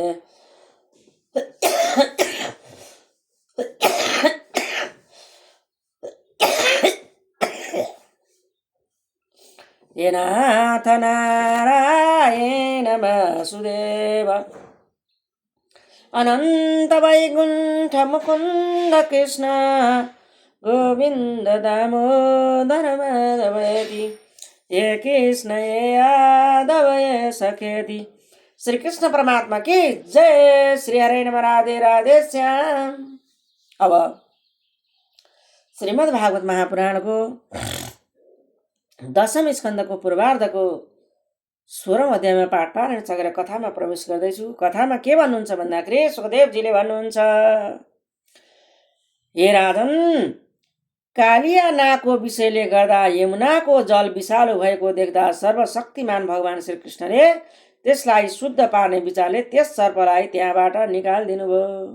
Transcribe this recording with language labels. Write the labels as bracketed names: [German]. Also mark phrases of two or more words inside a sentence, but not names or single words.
[Sanskrit] हे नाथ नारायण वासुदेव अनंत वैकुंठ मुकुंद कृष्ण गोविंद दामोदर माधवेति हे कृष्ण हे यादव हे सखेति। [Hindi] श्री कृष्ण परमात्मा की जय। [Sanskrit] श्री हरे नम। राधे राधे श्याम। [Nepali] अब श्रीमद् भागवत महापुराण को दशम स्कन्धको पूर्वार्धको 16औं अध्यायमा पाठ पारायण सकेर कथामा प्रवेश गर्दैछु। कथामा के भन्नुहुन्छ भन्दाखेरि सुखदेवजीले भन्नुहुन्छ, हे राजन, कालिया नागको विषयले गर्दा यमुनाको जल विषालु भएको देख्दा सर्वशक्तिमान भगवान श्रीकृष्णले त्यसलाई शुद्ध पार्ने विचारले त्यस सर्पलाई त्यहाँबाट निकालिदिनुभयो।